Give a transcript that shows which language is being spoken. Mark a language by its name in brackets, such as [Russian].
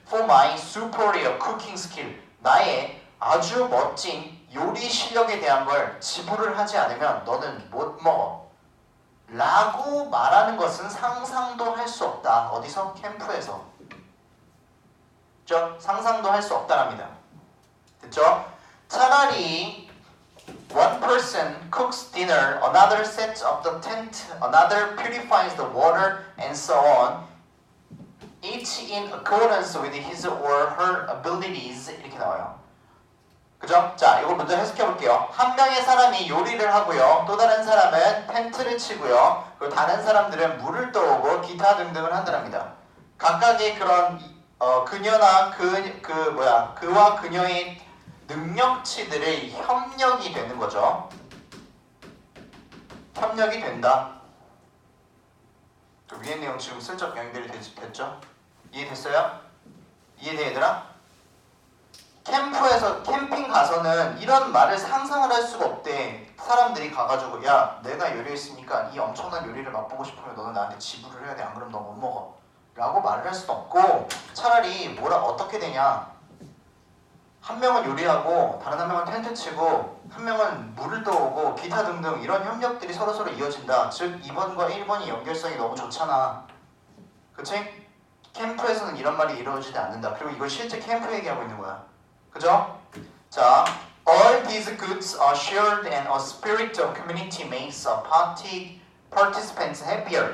[English] for my superior cooking skill [Korean] 나의 아주 멋진 요리 실력에 대한 걸 지불을 하지 않으면 너는 못 먹어 라고 말하는 것은 상상도 할 수 없다. 어디서? 캠프에서. 됐죠? 상상도 할 수 없다랍니다. 됐죠? 차라리 [English] one person cooks dinner, another sets up the tent, another purifies the water, and so on. Each in accordance with his or her abilities. [Korean] 이렇게 나와요. 그죠? 자, 이거 먼저 해석해 볼게요. 한 명의 사람이 요리를 하고요. 또 다른 사람은 텐트를 치고요. 그리고 다른 사람들은 물을 떠오고 기타 등등을 한다랍니다. 각각의 그런 그녀나 그와 그녀의 능력치들의 협력이 되는 거죠. 협력이 된다. 그 위에 내용 지금 슬쩍 연결이 됐죠? 이해됐어요? 이해돼 얘들아? 캠핑 가서는 이런 말을 상상을 할 수가 없대. 사람들이 가가지고 야 내가 요리했으니까 이 엄청난 요리를 맛보고 싶으면 너는 나한테 지불을 해야 돼. 안 그럼 너 못 먹어. 라고 말을 할 수도 없고 차라리 어떻게 되냐. 한 명은 요리하고 다른 한 명은 텐트 치고 한 명은 물을 떠오고 기타 등등 이런 협력들이 서로서로 이어진다. 즉 2번과 1번이 연결성이 너무 좋잖아. 그치? 캠프에서는 이런 말이 이루어지지 않는다. 그리고 이걸 실제 캠프 얘기하고 있는 거야. 그죠? 자, [English] all these goods are shared and a spirit of community makes a participants happier.